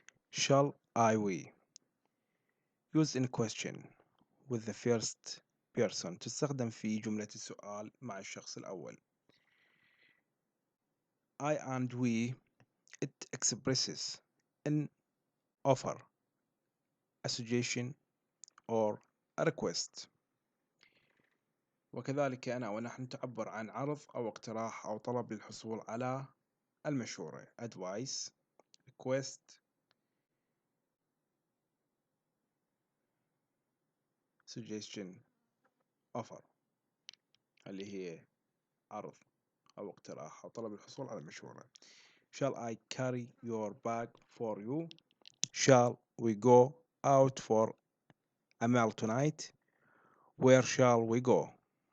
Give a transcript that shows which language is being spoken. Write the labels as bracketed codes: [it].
[en] Shall we used in question with the first person [ar] تستخدم في جملة السؤال مع الشخص الأول. [en] I and we. It expresses an offer, a suggestion, or a request. [ar] وكذلك أنا ونحن تعبر عن عرض أو اقتراح أو طلب للحصول على المشورة [en] advice, request, suggestion, offer [ar] اللي هي عرض أو اقتراح أو طلب الحصول على المشورة. [en] Shall I carry your bag for you? Shall we go out for a meal tonight? Where shall we go?